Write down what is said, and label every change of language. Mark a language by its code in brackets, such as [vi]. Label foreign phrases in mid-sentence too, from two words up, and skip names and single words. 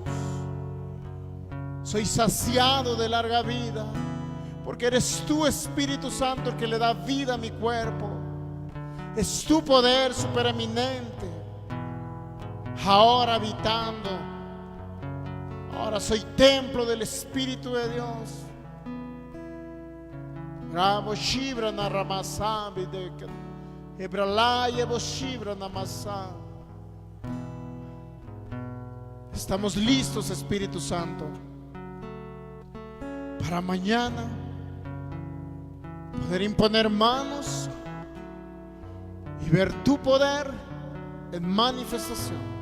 [es] Soy saciado de larga vida, porque eres tú, Espíritu Santo, el que le da vida a mi cuerpo. Es tu poder supereminente ahora habitando. Ahora soy templo del Espíritu de Dios. Ramo shibra na ramasa bidek. Ebralaya bo shibra na masa. Estamos listos, Espíritu Santo, para mañana poder imponer manos y ver tu poder en manifestación.